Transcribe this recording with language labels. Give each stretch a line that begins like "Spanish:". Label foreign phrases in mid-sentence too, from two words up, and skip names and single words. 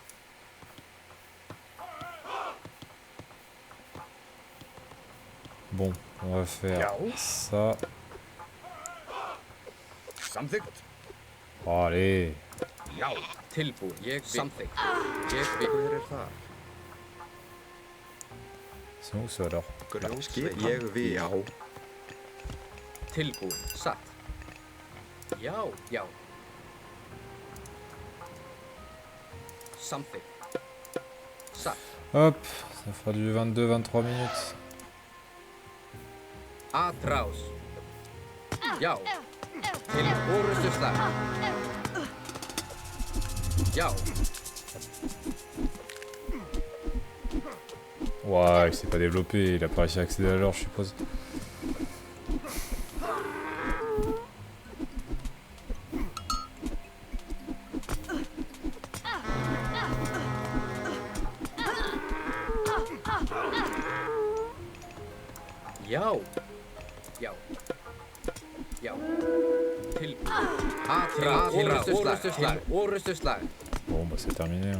French: Bon, on va faire
Icelandic: Ja.
French: ça.
Icelandic: Samþykkt,
French: Oh, allez.
Icelandic: já. Tilbúin. Ég vil. Samþykkt. Ég vil. Hver er það?
French: C'est où ça alors?
Icelandic: Skipan. Ég vil. Já. Tilbúin. Satt. Já. Já. Samþykkt. Satt.
French: Hop, ça fera du 22-23 minutes.
Spanish: Atrás.
Icelandic: Já. Til orustuslag. Já.
French: Ouais, il s'est pas développé, il a pas réussi à accéder à l'or, je suppose.
Icelandic: Já. Já. Já. Tilbúin. Atrás. Orustuslag. Orustuslag.
French: Bon, bah c'est terminé. Hein.